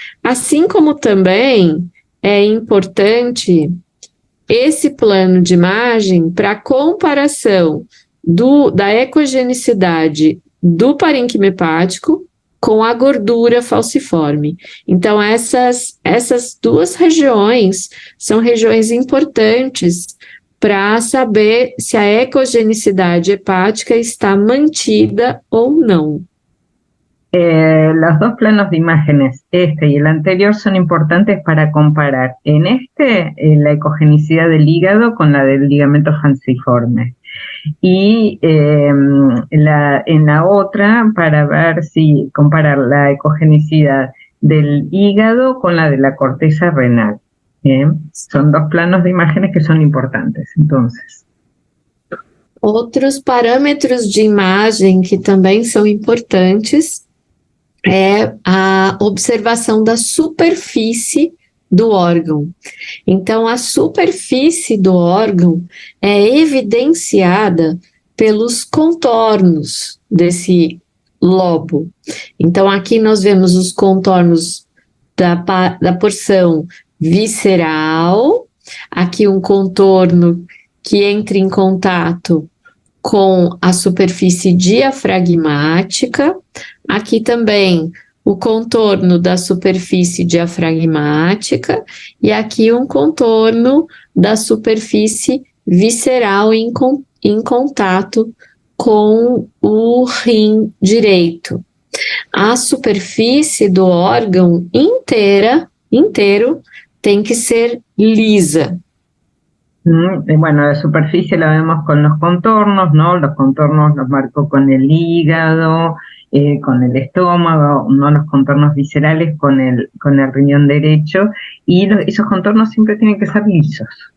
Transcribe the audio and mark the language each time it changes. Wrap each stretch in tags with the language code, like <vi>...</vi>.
<pt>Assim como também é importante esse plano de imagem para comparação da ecogenicidade do parênquima hepático com a gordura falciforme. Então, essas duas regiões são regiões importantes para saber se a ecogenicidade hepática está mantida ou não.</pt> <es>Los dos planos de imágenes, este y el anterior, son importantes para comparar en la ecogenicidad del hígado con la del ligamento falciforme. Y en la otra, para ver si comparar la ecogenicidad del hígado con la de la corteza renal. Son dos planos de imágenes que son importantes, entonces.</es> <pt>Outros parâmetros de imagem que também são importantes é a observação da superfície do órgão. Então, a superfície do órgão é evidenciada pelos contornos desse lobo. Então, aqui nós vemos os contornos da porção visceral, aqui um contorno que entra em contato com a superfície diafragmática, aqui também o contorno da superfície diafragmática e aqui um contorno da superfície visceral em contato com o rim direito. A superfície do órgão inteiro tem que ser lisa.</pt> <es>Bueno, la superficie la vemos con los contornos, ¿no? Los contornos los marco con el hígado, con el estómago, ¿no? Los contornos viscerales con el riñón derecho, y esos contornos siempre tienen que ser lisos.</es>